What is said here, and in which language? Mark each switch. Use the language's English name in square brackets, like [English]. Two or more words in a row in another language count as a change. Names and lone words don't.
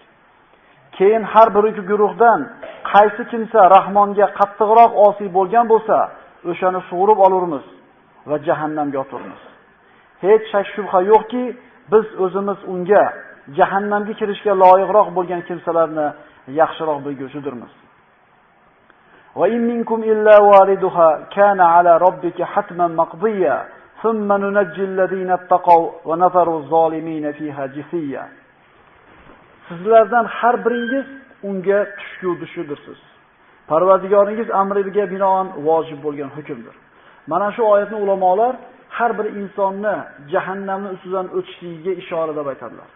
[Uzbek] Keyin har bir guruhdan qaysi kimsa Rahmonga qattiqroq osiy bo'lgan bo'lsa, o'shani sug'urib olurmiz va jahannamga oturmiz. Hech shak shubha yo'qki, biz o'zimiz unga jahannamga kirishga loyiqroq bo'lgan kimsalarni yaxshiroq bilguvchidirmiz. [Arabic] وإن منكم إلا واردها كان على ربك حتما مقضيا ثم ننجي الذين اتقوا ونذر الظالمين فيها جثيا. [Uzbek] Sizlardan har biringiz unga tushgudirsiz. Parvardigoringiz amriga binoan vojib bo'lgan hukmdir. Mana shu oyatni ulamolar har bir insonni jahannamning ustidan o'tishligiga ishora deb aytadilar.